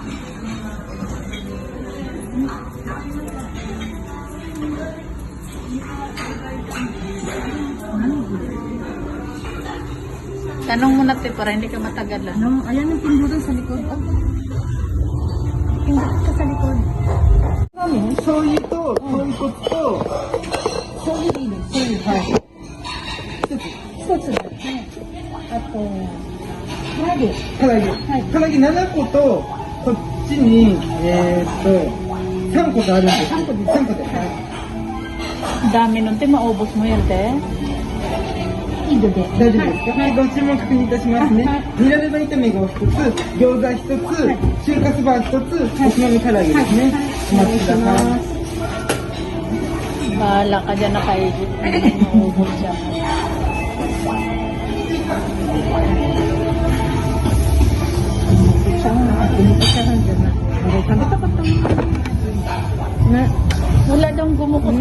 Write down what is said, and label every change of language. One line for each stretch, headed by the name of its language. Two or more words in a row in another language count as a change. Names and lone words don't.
Filipino: Tanong mo na para hindi ka matagalan. No, ayan yung pindutan sa likod. Oh. Pindutan ka sa likod.
Japanese: 醤油と、豚骨と, Shoyuでいいの？shoyu。はい。一つだね。あと、唐揚げ。唐揚げ。はい唐揚げ7個と、こっちに、3個とあるんです。三個です 3個で。はい。
Filipino: Dami nun, te, maubos mo yan, te.
Japanese: 大丈夫ですか。はい、ご注文確認いたしますね。ニラレバ炒めがお一つ、餃子一つ、中華そば一つ、おつまみ唐揚げですね。お待ちください。
Filipino: Bahala ka dyan nakaigit. Maubos siya. Wala daw gumuko to.